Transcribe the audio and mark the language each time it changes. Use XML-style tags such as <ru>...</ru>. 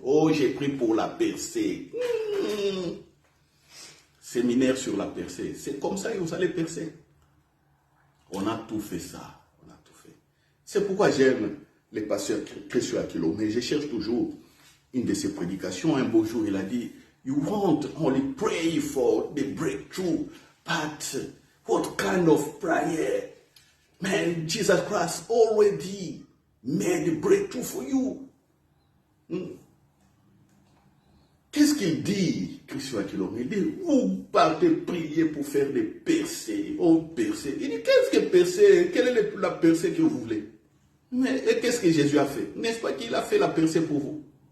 <fr>Oh, j'ai pris pour la percée. Séminaire sur la percée. C'est comme ça que vous allez percer. On a tout fait ça. On a tout fait. C'est pourquoi j'aime les pasteurs Christian Aquilo. Mais je cherche toujours une de ses prédications. Un beau jour, il a dit,</fr> <en>you won't only pray for the breakthrough, but what kind of prayer? Man, Jesus Christ already made a breakthrough for you.</en> <fr>Qu'est-ce qu'il dit, Christian Aquilo? Il dit, vous partez prier pour faire des percées. Oh, percées. Il dit, qu'est-ce que percée? Quelle est la percée que vous voulez? Mais qu'est-ce que Jésus a fait? N'est-ce pas qu'il a fait la percée pour vous?</fr>